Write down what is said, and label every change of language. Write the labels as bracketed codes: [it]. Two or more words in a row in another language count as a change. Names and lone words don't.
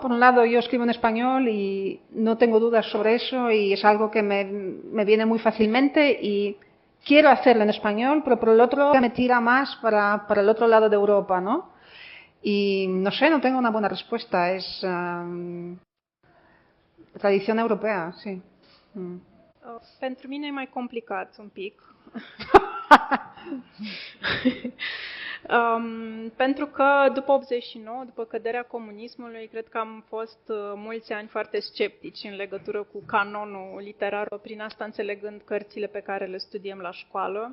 [es] Por un lado yo escribo en español y no tengo dudas sobre eso y es algo que me viene muy fácilmente y quiero hacerlo en español, pero por el otro me tira más para el otro lado de Europa, ¿no? Y no sé, no tengo una buena respuesta, es tradición europea, sí. [ro] Pentru mine e mai complicat un pic. Pentru că după 89, după căderea comunismului, cred că am fost mulți ani foarte sceptici în legătură cu canonul literar, prin asta înțelegând cărțile pe care le studiem la școală.